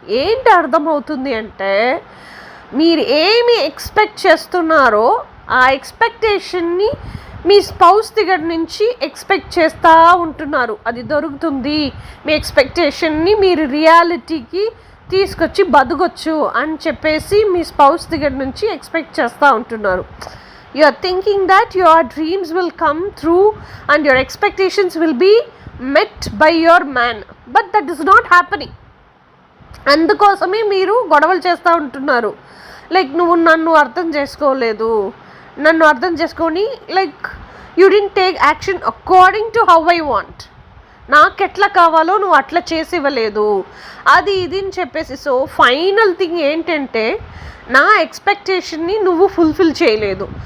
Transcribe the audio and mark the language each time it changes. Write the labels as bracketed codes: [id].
[te] ఏంటి అర్థమవుతుంది అంటే మీరు ఏమి ఎక్స్పెక్ట్ చేస్తున్నారో ఆ ఎక్స్పెక్టేషన్ని మీ స్పౌస్ దగ్గర నుంచి ఎక్స్పెక్ట్ చేస్తూ ఉంటున్నారు, అది దొరుకుతుంది, మీ ఎక్స్పెక్టేషన్ని మీరు రియాలిటీకి తీసుకొచ్చి బతకొచ్చు అని చెప్పేసి మీ స్పౌస్ దగ్గర నుంచి ఎక్స్పెక్ట్ చేస్తూ ఉంటున్నారు. [en] You are thinking that your dreams will come true and your expectations will be met by your man, but that is not happening. [te] అందుకోసమే మీరు గొడవలు చేస్తూ ఉంటున్నారు. లైక్ నువ్వు నన్ను అర్థం చేసుకోలేదు, నన్ను అర్థం చేసుకొని [en] like you didn't take action according to how I want, [te] నాకు ఎట్లా కావాలో నువ్వు అట్లా చేసి ఇవ్వలేదు, అది ఇది అని చెప్పేసి. సో ఫైనల్ థింగ్ ఏంటంటే నా ఎక్స్పెక్టేషన్ని నువ్వు ఫుల్ఫిల్ చేయలేదు.